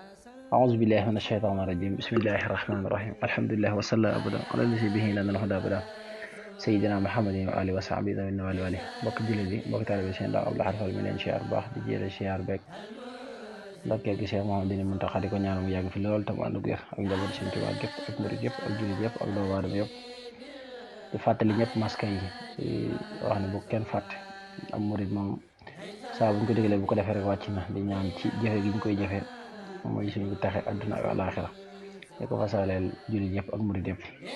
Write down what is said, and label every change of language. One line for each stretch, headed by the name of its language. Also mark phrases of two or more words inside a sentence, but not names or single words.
Arabic: أعوذ بالله من الشيطان الرجيم بسم الله الرحمن الرحيم الحمد لله وصلى أبدا على الذي به لنا الهدى أبدا سيدنا محمد وآله وصحبه ذوي النوال والي
Wolof: bokk jullit yi bokk taalibe seen Abdou Lahad Fall mi leen siyaar bu baax di jële siyaar beeg ndokkee gi Cheikh Mouhamadou Mountakha di ko ñaan mu yàgg fi lool te mu ànd ak wér ak njaboot Sëriñ Tuubaa gépp ak murid yëpp ak jullit yëpp ak doomu aadama yëpp di fàttali ñëpp maska yi wax ne bu kenn fàtte am murid moom saa buñ ko déglee bu ko defee rek wàcc na di ñaan ci jëfe gi ñu koy jëfe mooy suñu taxe àdduna ak àllaaxira di ko fasaaleel jullit yëpp ak murid yëpp